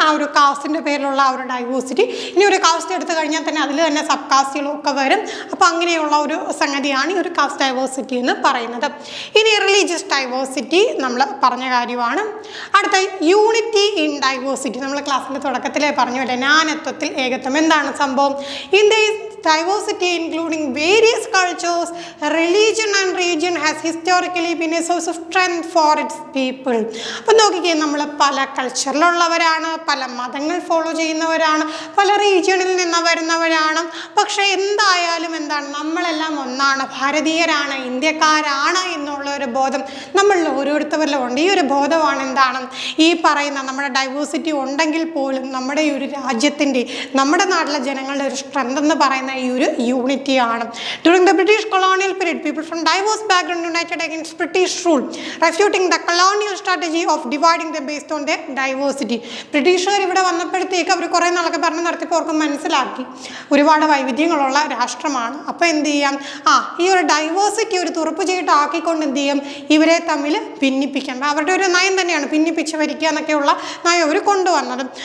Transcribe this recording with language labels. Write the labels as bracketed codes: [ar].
[ml] ആ ഒരു കാസ്റ്റിൻ്റെ പേരിലുള്ള ആ ഒരു ഡൈവേഴ്സിറ്റി. ഇനി ഒരു കാസ്റ്റ് എടുത്തു കഴിഞ്ഞാൽ തന്നെ അതിൽ തന്നെ സബ് കാസ്റ്റുകളൊക്കെ വരും. അപ്പോൾ അങ്ങനെയുള്ള ഒരു സംഗതിയാണ് ഈ ഒരു കാസ്റ്റ് ഡൈവേഴ്സിറ്റി എന്ന് പറയുന്നത്. ഇനി റിലീജിയസ് ഡൈവേഴ്സിറ്റി നമ്മൾ പറഞ്ഞ കാര്യമാണ്. അടുത്ത [en] Unity in diversity. [ml] നമ്മൾ ക്ലാസ്സിൻ്റെ തുടക്കത്തിലേ പറഞ്ഞു അല്ലേ, നാനത്വത്തിൽ ഏകത്വം. എന്താണ് സംഭവം? [en] India diversity including various cultures, religion and region has historically been a source of strength for its people. [ml] അപ്പോൾ നോക്കിക്കേ, നമ്മൾ പല കൾച്ചറിലുള്ളവരാണ്, പല മതങ്ങൾ ഫോളോ ചെയ്യുന്നവരാണ്, പല റീജിയണിൽ നിന്ന് വരുന്നവരാണ്. പക്ഷേ എന്തായാലും എന്താണ്, നമ്മളെല്ലാം ഒന്നാണ്, ഭാരതീയരാണ്, ഇന്ത്യക്കാരാണ് എന്നുള്ള ഒരു ബോധം നമ്മളിൽ ഓരോരുത്തരിലും ഉണ്ട്. ഈ ഒരു ബോധമാണ് എന്താണ് ഈ പറയുന്ന നമ്മുടെ ഡൈവേഴ്സിറ്റി ഉണ്ടെങ്കിൽ പോലും നമ്മുടെ ഈ ഒരു രാജ്യത്തിൻ്റെ, നമ്മുടെ നാട്ടിലെ ജനങ്ങളുടെ ഒരു സ്ട്രെങ്ത് എന്ന് പറയുന്ന ഈ ഒരു യൂണിറ്റിയാണ്. [en] During the British colonial period, people from diverse background united against British rule, refuting the colonial strategy of dividing them based on their diversity. [ml] ബ്രിട്ടീഷുകാർ ഇവിടെ വന്നപ്പോഴത്തേക്ക് അവർ കുറേ നാളൊക്കെ പറഞ്ഞ് നടത്തിയപ്പോൾ അവർക്ക് മനസ്സിലാക്കി ഒരുപാട് വൈവിധ്യങ്ങളുള്ള രാഷ്ട്രമാണ്. അപ്പോൾ എന്ത് ചെയ്യാം, ഈ ഒരു ഡൈവേഴ്സിറ്റി ഒരു തുറപ്പ് ചെയ്തിട്ട് ആക്കിക്കൊണ്ട് എന്ത് ചെയ്യും, ഇവരെ തമ്മിൽ ഭിന്നിപ്പിക്കാം. അവരുടെ ഒരു നയം തന്നെയാണ് ഭിന്നിപ്പിച്ച് വരിക്കുക എന്നൊക്കെയുള്ള നയം അവർ കൊണ്ടുവന്നത്.